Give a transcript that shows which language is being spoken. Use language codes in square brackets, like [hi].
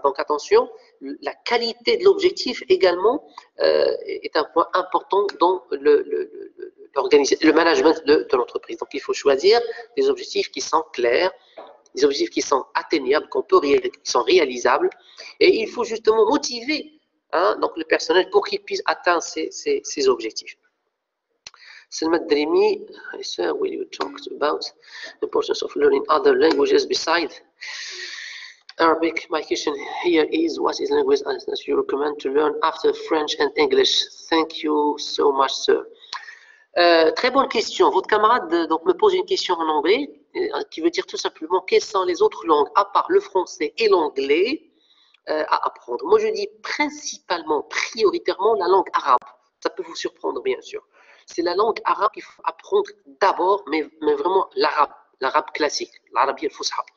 [fr] Donc attention, la qualité de l'objectif également est un point important dans le management de l'entreprise. Donc il faut choisir des objectifs qui sont clairs des objectifs qui sont atteignables, qui sont réalisables, et il faut justement motiver donc le personnel pour qu'il puisse atteindre ces objectifs. [en] Selma Drimi, sir, will you talk about the importance of learning other languages besides Arabic? My question here is, what is language that you recommend to learn after French and English? Thank you so much, sir. Très bonne question. [fr] Votre camarade donc, me pose une question en anglais qui veut dire tout simplement quelles sont les autres langues à part le français et l'anglais à apprendre. Moi, je dis principalement, prioritairement, la langue arabe. Ça peut vous surprendre, bien sûr. C'est la langue arabe qu'il faut apprendre d'abord, mais vraiment l'arabe classique, l'arabe al-fusha.